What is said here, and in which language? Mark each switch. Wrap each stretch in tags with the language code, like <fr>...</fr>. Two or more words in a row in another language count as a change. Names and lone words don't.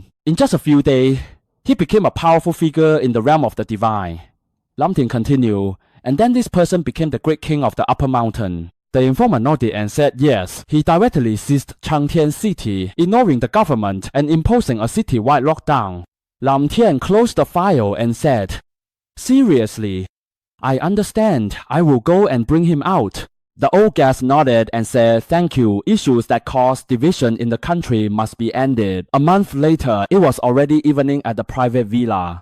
<en>In just a few days, he became a powerful figure in the realm of the divine. Lam Tian continued, "And then this person became the great king of the upper mountain." The informant nodded and said yes. He directly seized Changtian City, ignoring the government and imposing a city-wide lockdown. Lam Tian closed the file and said, "Seriously? I understand. I will go and bring him out." The old guest nodded and said, "Thank you. Issues that cause division in the country must be ended." A month later, it was already evening at the private villa.</en>